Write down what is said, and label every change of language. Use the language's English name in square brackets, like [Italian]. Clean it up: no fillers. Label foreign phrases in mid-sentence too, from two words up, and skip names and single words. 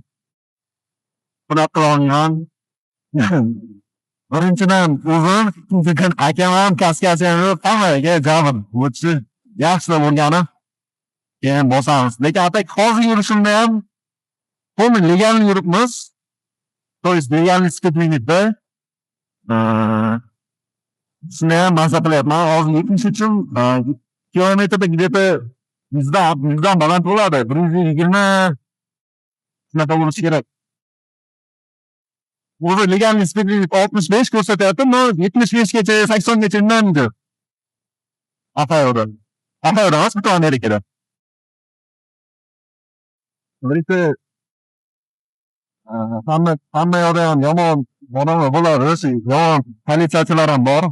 [Uzbek] Bunaqa qilolgan. Birinchidan o'zim, ikkinchidan akam ham kaskasi ham yo'q, hammaga jabr o'tishi yaxshi bo'lgani. Keyin bosamiz. Lekin atak hozir yurishimda ham to'g'ri legal yuribmiz. [Russian] То есть [Uzbek] legalniy sifatida shuni ham maza qilyapman. Hozir yurish uchun kilometrda где-то 100dan baland bo'ladi. 120 shunaqa bo'lishi kerak. O'zi legalniy sifatida 65 ko'rsatyapti, но 75gacha, 80gacha inmaydi. Ohayoda. Ohayoda emas, butun Amerikada. Lekin hamma yoqda ham yomon odamlar bo'ladi, shu yomon politsiyachilar ham bor.